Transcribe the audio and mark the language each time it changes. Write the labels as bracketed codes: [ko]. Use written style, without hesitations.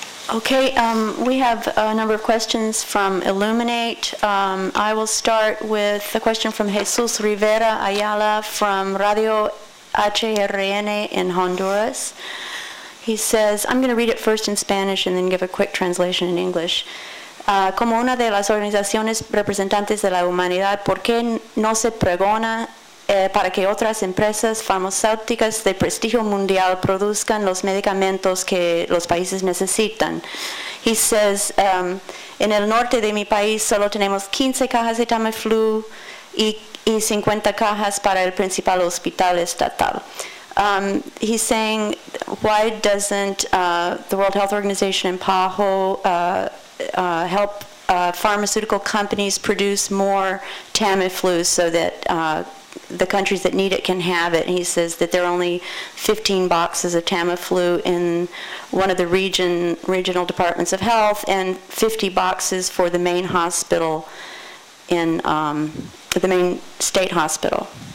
[en] Okay, we have a number of questions from Illuminate. I will start with a question from Jesus Rivera Ayala from Radio A H1N1 in Honduras. He says, I'm going to read it first in Spanish and then give a quick translation in English. [es] Como una de las organizaciones representantes de la humanidad, ¿por qué no se pregona para que otras empresas farmacéuticas de prestigio mundial produzcan los medicamentos que los países necesitan? [en] He says, [es] en el norte de mi país solo tenemos 15 cajas de Tamiflu y 50 cajas para el principal hospital estatal. [en] He's saying, why doesn't the World Health Organization and PAHO help pharmaceutical companies produce more Tamiflu so that the countries that need it can have it? And he says that there are only 15 boxes of Tamiflu in one of the regional departments of health and 50 boxes for the main hospital in the main state hospital.